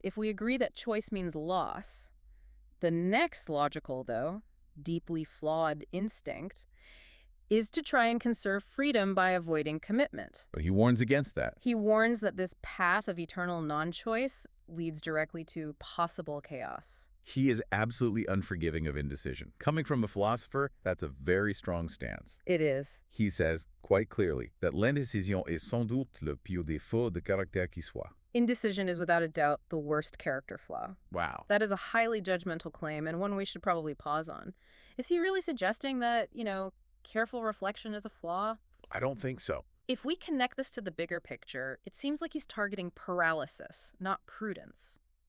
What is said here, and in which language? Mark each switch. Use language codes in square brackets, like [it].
[en] If we agree that choice means loss, the next logical, though, deeply flawed instinct is to try and conserve freedom by avoiding commitment. But he warns against that. He warns that this path of eternal non-choice leads directly to possible chaos. He is absolutely unforgiving of indecision. Coming from a philosopher, that's a very strong stance. It is. He says, quite clearly, that [fr] l'indécision est sans doute le pire défaut de caractère qui soit. [en] Indecision is without a doubt the worst character flaw. Wow. That is a highly judgmental claim and one we should probably pause on. Is he really suggesting that, careful reflection is a flaw? I don't think so. If we connect this to the bigger picture, it seems like he's targeting paralysis, not prudence.